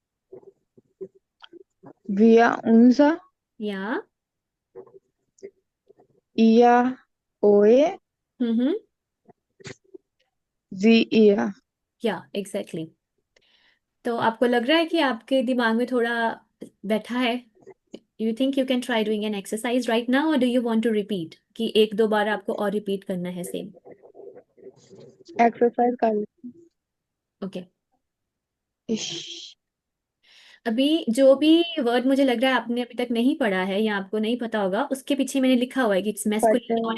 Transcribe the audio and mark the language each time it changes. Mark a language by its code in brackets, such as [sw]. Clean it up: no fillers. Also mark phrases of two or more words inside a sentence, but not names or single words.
[de] wir unser या, ihr euer हम्म, sie ihr [en] ja, exactly. [hi] तो आपको लग रहा है कि आपके दिमाग में थोड़ा बैठा है? [en] you think you can try doing an exercise right now, and do you want to repeat [hi] कि एक दो बार आपको और रिपीट करना है सेम? एक्सरसाइज कर ले [en] ओके। [de] ich [hi] अभी जो भी वर्ड मुझे लग रहा है आपने अभी तक नहीं पढ़ा है या आपको नहीं पता होगा, उसके पीछे मैंने लिखा हुआ है कि [en] it's masculine [hi] और